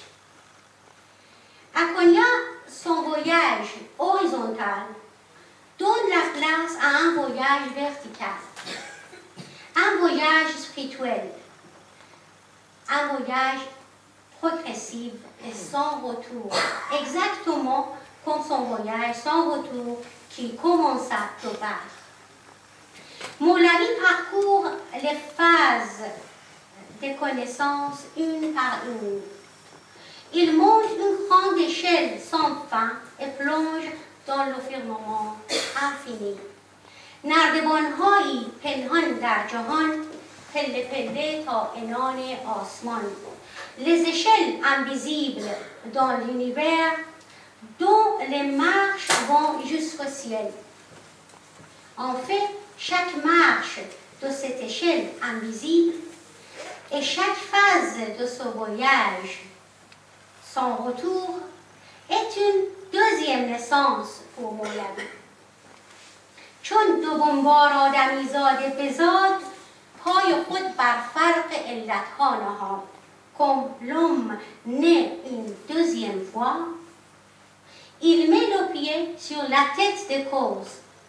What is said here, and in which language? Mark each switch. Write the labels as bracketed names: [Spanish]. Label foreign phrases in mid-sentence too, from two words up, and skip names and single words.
[French] À Konya, son voyage horizontal donne la place à un voyage vertical, un voyage spirituel, un voyage progressif et sans retour, exactement comme son voyage sans retour qui commença de bas. Moulavi parcourt les phases des connaissances une par une. Il monte une grande échelle sans fin et plonge dans le firmament infini. [Persian] نردبان‌هایی پنهان در جهان پله پله تا عنان آسمان. [French] Les échelles invisibles dans l'univers dont les marches vont jusqu'au ciel. En fait, chaque marche de cette échelle invisible et chaque phase de ce voyage sans retour est une deuxième naissance pour Moulavi. [Persian] چون دوم بار آدمیزاده بزاد پای خود بر فرق علتها نهاد. [French] Comme l'homme naît une deuxième fois, il met le pied sur la tête des causes